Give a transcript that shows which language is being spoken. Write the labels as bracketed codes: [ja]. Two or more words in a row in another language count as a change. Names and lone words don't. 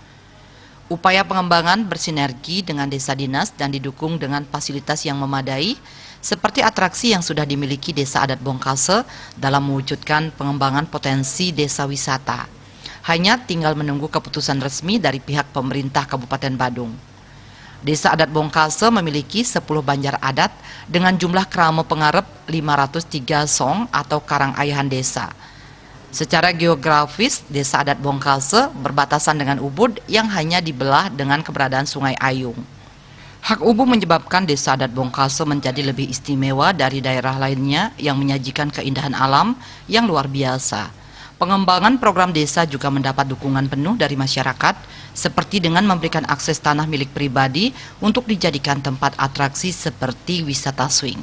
[id] Upaya pengembangan bersinergi dengan desa dinas dan didukung dengan fasilitas yang memadai, seperti atraksi yang sudah dimiliki Desa Adat Bongkase dalam mewujudkan pengembangan potensi desa wisata. Hanya tinggal menunggu keputusan resmi dari pihak pemerintah Kabupaten Badung. Desa Adat Bongkase memiliki 10 banjar adat dengan jumlah kerama pengarep 503 song atau karang ayahan desa. Secara geografis, Desa Adat Bongkase berbatasan dengan Ubud yang hanya dibelah dengan keberadaan Sungai Ayung. Hak Ubud menyebabkan Desa Adat Bongkase menjadi lebih istimewa dari daerah lainnya yang menyajikan keindahan alam yang luar biasa. Pengembangan program desa juga mendapat dukungan penuh dari masyarakat, seperti dengan memberikan akses tanah milik pribadi untuk dijadikan tempat atraksi seperti wisata swing.